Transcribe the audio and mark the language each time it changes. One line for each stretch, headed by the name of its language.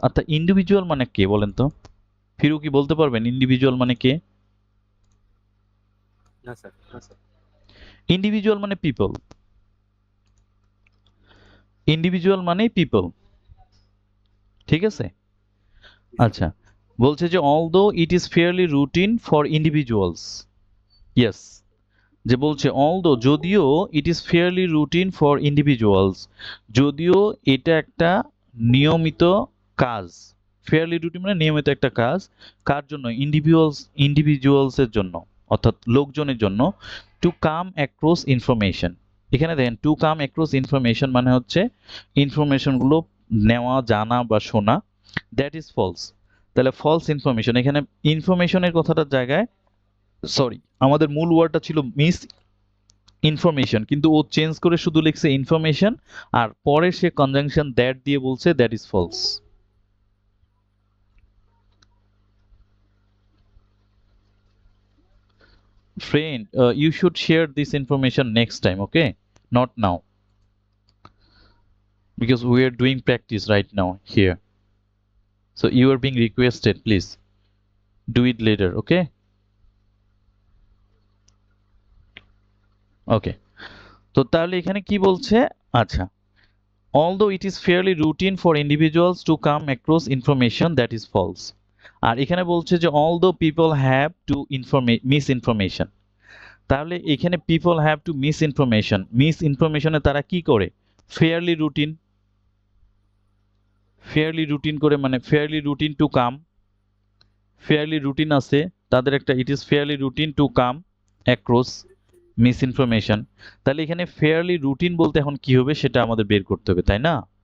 Bangla: অর্থাৎ ইন্ডিভিজুয়াল মানে কে বলেন তো? ফিরু কি বলতে পারবেন ইন্ডিভিজুয়াল মানে কে? না স্যার, ইন্ডিভিজুয়াল মানে পিপল, ইন্ডিভিজুয়াল মানেই পিপল, ঠিক আছে? আচ্ছা, বলছে যে
English: although it is fairly routine for individuals, yes,
Bangla: যে বলছে
English: although যদিও it is fairly routine for individuals,
Bangla: যদিও এটা একটা নিয়মিত কাজ। ফেয়ারলি রুটিন মানে নিয়মিত একটা কাজ। কার জন্য? ইন্ডিভিজুয়ালস এর জন্য, অর্থাৎ লোকজনের জন্য।
English: to come across information,
Bangla: এখানে দেখেন টু কাম অ্যাক্রস ইনফরমেশন মানে হচ্ছে ইনফরমেশনগুলো নেওয়া, জানা বা শোনা।
English: that is false,
Bangla: তাহলে ফলস ইনফরমেশন। এখানে ইনফরমেশনের কথাটার জায়গায়, সরি, আমাদের মূল ওয়ার্ডটা ছিল মিস ইনফরমেশন, কিন্তু ও চেঞ্জ করে শুধু লিখছে ইনফরমেশন, আর পরে সে কনজাংশন দ্যাট দিয়ে বলছে that is false.
English: Friend, you should share this information next time, okay? Not now, because we are doing practice right now here. So you are being requested, please do it later, okay?
Bangla: Okay, তো তাহলে এখানে কি বলছে?
English: আচ্ছা, although it is fairly routine for individuals to come across information that is false,
Bangla: আর এখানে বলছে যে
English: although people have to misinformation,
Bangla: তাহলে এখানে
English: people have to
Bangla: মিসইনফরমেশনে তারা কি করে?
English: fairly routine, fairly routine করে, মানে fairly routine to come, fairly routine
Bangla: আছে তাদের একটা,
English: It is fairly routine to come across misinformation.
Bangla: তাহলে এখানে ফেয়ারলি রুটিন বলতে এখন কি হবে সেটা আমাদের বের করতে হবে, তাই না?